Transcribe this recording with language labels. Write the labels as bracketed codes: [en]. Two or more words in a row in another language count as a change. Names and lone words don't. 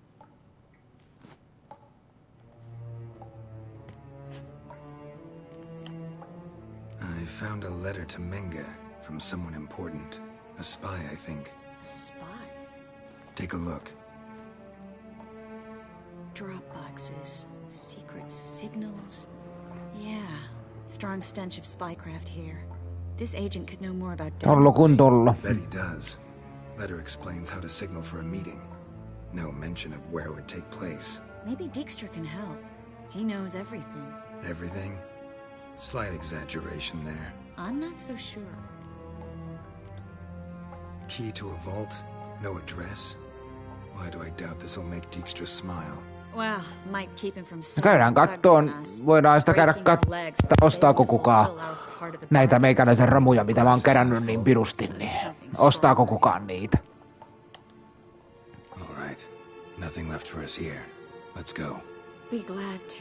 [en] I found a letter to Menge from someone important. A spy, I think. A spy? Take a look. Drop boxes, secret signals. Yeah, strong stench of spycraft here. This agent could know more about [fi] Tollo kun tollo. [en] Bet he does. Letter explains how to signal for a meeting. No mention of where it would take place. Maybe Dijkstra can help. He knows everything. Everything? Slight exaggeration there. I'm not so sure. Key to a vault? No address? Why do I doubt this'll make Dijkstra smile? Well, might keep him from [fi] käydään kattoon, voidaan sitä käydä katsoa, ostaako kukaan näitä meikäläisen romuja, mitä mä oon kerännyt niin pirusti, niin ostaako kukaan niitä. [en] All right. Nothing left for us here. Let's go. Be glad to.